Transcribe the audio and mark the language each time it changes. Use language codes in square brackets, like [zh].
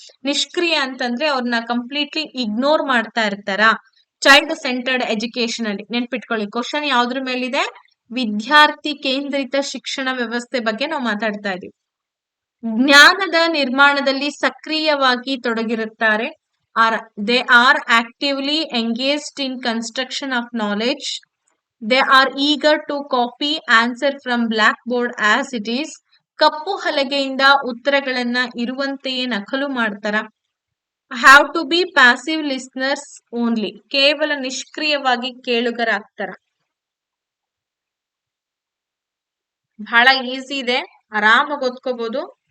[kn] ನಿಷ್ಕ್ರಿಯ ಅಂತಂದ್ರೆ ಅವ್ರನ್ನ ಕಂಪ್ಲೀಟ್ಲಿ ಇಗ್ನೋರ್ ಮಾಡ್ತಾ ಇರ್ತಾರ. ಚೈಲ್ಡ್ ಸೆಂಟರ್ಡ್ ಎಜುಕೇಶನ್ ಅಲ್ಲಿ ನೆನ್ಪಿಟ್ಕೊಳ್ಳಿ, ಕ್ವಶನ್ ಯಾವ್ದ್ರ ಮೇಲಿದೆ, ವಿದ್ಯಾರ್ಥಿ ಕೇಂದ್ರಿತ ಶಿಕ್ಷಣ ವ್ಯವಸ್ಥೆ ಬಗ್ಗೆ ನಾವು ಮಾತಾಡ್ತಾ ಇದೀವಿ. ಜ್ಞಾನದ ನಿರ್ಮಾಣದಲ್ಲಿ ಸಕ್ರಿಯವಾಗಿ ತೊಡಗಿರುತ್ತಾರೆ. [en] They are actively engaged in construction of knowledge. They are eager to copy answer from blackboard as it is. [kn] ಕಪ್ಪು ಹಲಗೆಯಿಂದ ಉತ್ತರಗಳನ್ನ ಇರುವಂತೆಯೇ ನಕಲು ಮಾಡ್ತಾರ. [en] have to be passive listeners only, [kn] ಕೇವಲ ನಿಷ್ಕ್ರಿಯವಾಗಿ ಕೇಳುಗರಾಗ್ತಾರ. ಬಹಳ ಈಸಿ ಇದೆ, ಆರಾಮಾಗಿ ಓದ್ಕೋಬಹುದು.